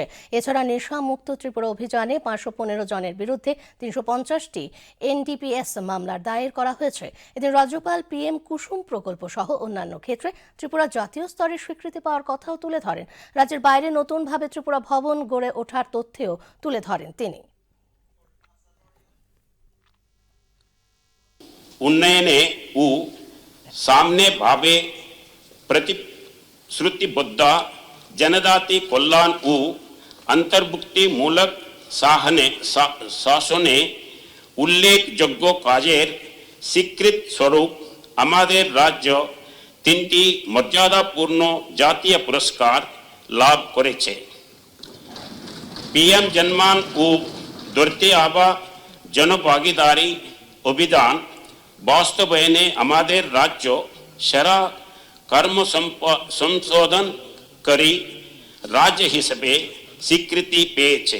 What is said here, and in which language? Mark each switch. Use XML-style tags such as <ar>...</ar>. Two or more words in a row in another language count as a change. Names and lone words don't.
<bn>এছাড়া নেশা মুক্ত ত্রিপুরা অভিযানে 515 জনের বিরুদ্ধে 350টি এনডিপিএস মামলার দায়ের করা হয়েছে। এদিন রাজ্যপাল পিএম কুসুম প্রকল্প সহ অন্যান্য ক্ষেত্রে ত্রিপুরা জাতীয় স্তরে স্বীকৃতি পাওয়ার কথাও তুলে ধরেন। রাজ্যের বাইরে নতুনভাবে ত্রিপুরা ভবন গড়ে ওঠার তথ্যও তুলে ধরেন তিনি। উন্নয়নে ও সমানে ভাবে প্রতিশ্রুতিবদ্ধ জনজাতি কল্যাণ ও অন্তর্ভুক্তি মূলক শাসনে उल्लेखযোগ্য কাজের স্বীকৃত স্বরূপ আমাদের রাজ্য 3টি মর্যাদাপূর্ণ জাতীয় পুরস্কার লাভ করেছে। পিএম জনমান ও ধরতে আবা জনভাগিদারি অভিযান বাস্তবায়নে আমাদের রাজ্য সেরা কর্ম সংশোধনকারী রাজ্য হিসেবে স্বীকৃতি পেয়েছে।</bn>